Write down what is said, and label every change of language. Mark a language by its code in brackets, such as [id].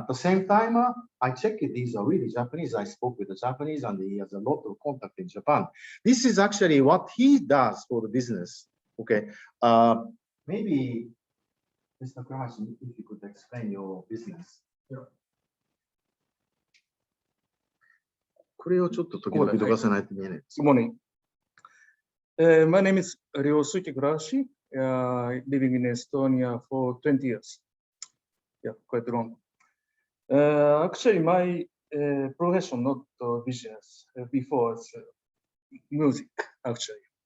[en] At the same time, I checked it. He's really Japanese. I spoke with the Japanese, and he has a lot of contact in Japan. This is actually what he does for the business. Okay, maybe Mr. Kurahashi, if you could explain your business. Yeah. [ja] これをちょっと時々どかさないと見えない。 [en] Good morning. My name is Ryosuke Kurahashi, living in Estonia for 20 years. Yeah, quite long. Actually, my profession, not business, before it's music, actually.